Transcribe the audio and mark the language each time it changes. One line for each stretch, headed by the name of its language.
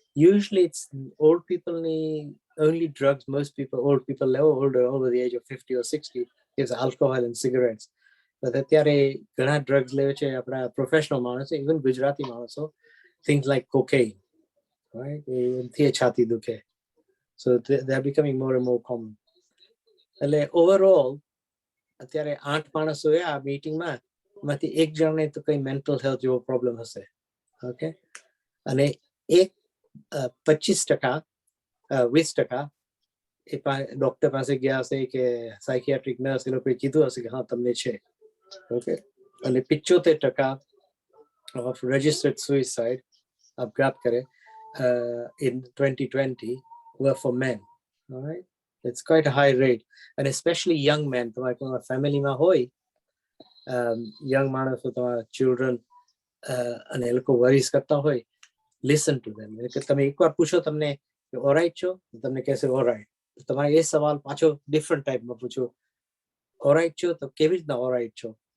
English: Usually it's old people only drugs most people, old people older, over the age of 50 or 60 is alcohol and cigarettes.
Gujarati: But અત્યારે ઘણા drugs લે છે આપણા professional માણસો, even Gujarati માણસો,
English: things like cocaine, right?
Gujarati: એનાથી છાતી દુખે.
English: So they are becoming more and more common.
Gujarati: એટલે ઓવરઓલ અત્યારે 8 માણસો આ મીટિંગમાં, એમાંથી એક જણને તો કઈ મેન્ટલ હેલ્થ જેવો પ્રોબ્લેમ હશે. ઓકે, અને 25% 20% એ ડોક્ટર પાસે ગયા હશે કે સાયકિયાટ્રિક નર્સ, એ લોકોએ કીધું હશે કે હા તમને છે.
English: okay, અને 75% of registered suicide
Gujarati: આપઘાત કરે
English: in 2020 were for men. All right, it's quite a high rate, and especially young men.
Gujarati: તમારા ફેમિલીમાં હોય યંગ માણસો, તમારા ચિલ્ડ્રન, અને એ લોકો વરીસ કરતા હોય,
English: Listen to them.
Gujarati: એટલે તમે એકવાર પૂછો તમને ઓરાઇટ છો, તમને કહેશે ઓરાઇટ. તમારે એ સવાલ પાછો ડિફરન્ટ ટાઈપમાં પૂછો, ઓરાઇટ છો તો કેવી રીતના ઓરાઇટ છો.